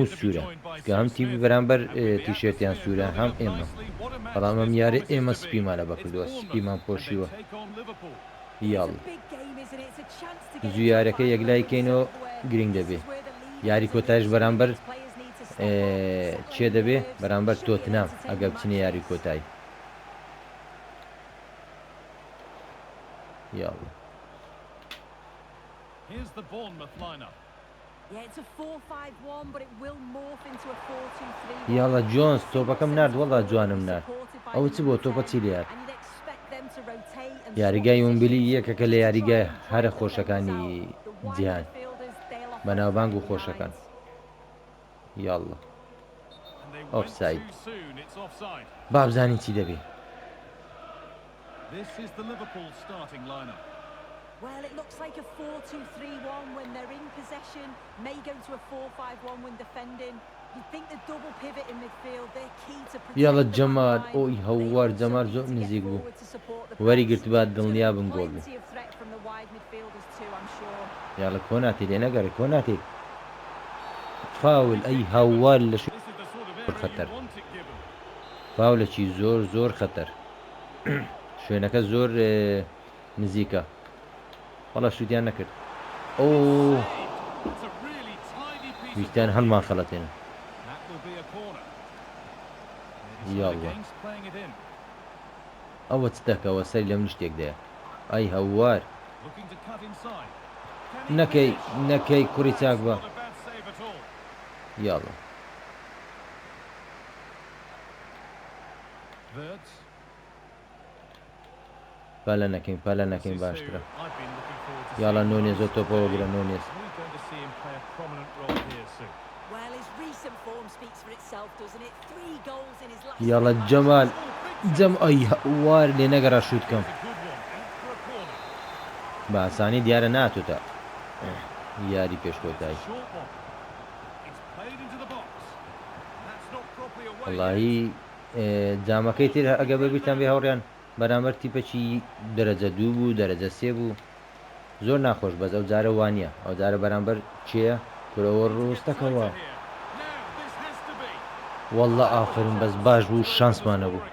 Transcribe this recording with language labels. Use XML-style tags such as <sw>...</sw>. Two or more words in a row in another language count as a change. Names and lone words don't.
<ckb>سوورە کە هەم تیمی بەرامبەر تیشێتیان سوورە هەم ئێمە بەڵام ئەم یاری ئێمە سپیمانە بەکردووە سپیمان پۆشیوە یاڵ زوو یاریەکە یەکلای کەینەوە گرنگ دەبێ یاری کۆتایش بەرامبەر چێ دەبێ بەرامبەر تۆتنام ئەگە بچنە یاری کۆتایی یاڵ</ckb> <en>Here's the Bournemouth lineup. Yeah, it's a 4-5-1, but it will morph into a 4-2-3.</en> <ckb>یاڵە جۆنس تۆپەکەم نرد وەڵا جوانم نرد ئەوە چ بۆ تۆپە چی لێت یاریگای ومبلی یەکەکە لە یاریگای هەرە خۆشەکانی جیهان بەناوبانگ و خۆشەکان یاڵە ئۆفساید با بزانین چی دەبێ</ckb> <en>This is the Liverpool starting lineup. Well, it looks like a 4-2-3-1 when they're in possession, may go to a 4-5-1 when defending. You think the double pivot in midfield, they're key to protect</en> <ckb>يلا</ckb> <en>the جمال line.</en> <ckb>اوي هوار جمال زۆر</ckb> <en>They need to get</en> <ckb>نزیک بوو</ckb> <en>forward to support the</en> <ckb>وەری</ckb> <en>press.</en> <ckb>گرت بعد دڵنیا بن گۆڵ بوو</ckb> <en>Plenty of threat from the wide midfielders too, I'm sure.</en> <ckb>یاڵە کۆناتی لێ نەگەڕی کۆناتی فاول ئەی هاوار لە</ckb> <en>This is the sort of area</en> <ckb>خەتەر</ckb> <en>you want it given.</en> <ckb>فاولێکی زۆر زۆر خەتەر شوێنەکە زۆر نزیکە وەڵا شوتیان نەکرد ئەو</ckb> <en>It's a really tidy piece of</en> <ckb>ویستیان هەڵمان خەڵەتێنن</ckb> <en>that will be a corner.</en> <ar>Ya</ar> <en>It's</en> <ar>Allah.</ar> <en>against playing it in.</en> <ckb>ئەوە چ دەکەوە سەر لەم شتێک دەیە ئەی هەوار</ckb> <en>Looking to cut inside. Can he</en> <ckb>نەکەی</ckb> <en>finish?</en> <ckb>نەکەی کوڕی</ckb> <en>That's</en> <ckb>چاک بە</ckb> <en>not a bad save at all.</en> <ckb>یاڵە</ckb> <en>Verts.</en> <ckb>پالە نەکەین</ckb> <en>This is who</en> <ckb>باشترە</ckb> <en>I've been looking forward to</en> <ckb>یاڵە</ckb> <en>seeing.</en> <ckb>نۆنێز زۆر تۆپەوە گرە نۆنێز</ckb> <en>We're going to see him play a prominent role here soon. Well, his recent form speaks for itself, doesn't it? 3 goals in his last</en> <ckb>یاڵە</ckb> <en>3 matches.</en> <ckb>جەمال جەم ئەی هەوار لێ نەگەڕا شوت کەم</ckb> <en>It's a good one. Out for a corner.</en> <ckb>بە ئاسانی دیارە ناتوتە یاری پێشکۆتایی</ckb> <en>Short one. It's played into the box. That's not properly away.</en> <ckb>وەڵاهی جامەکەی تر ئەگە ببیتان بێ هەوڕیان بەرامبەر تیپەکی دەرەجە 2 بوو دەرەجە 3 بوو زۆر ناخۆش بەس ئەو جارە وانە ئەو جارە بەرامبەر چییە کورەوە ڕۆستەکەەوە</ckb> <en>Now this has to be.</en> <ckb>وەڵە ئافرین بەس باش بوو شانسمانە بوو</ckb>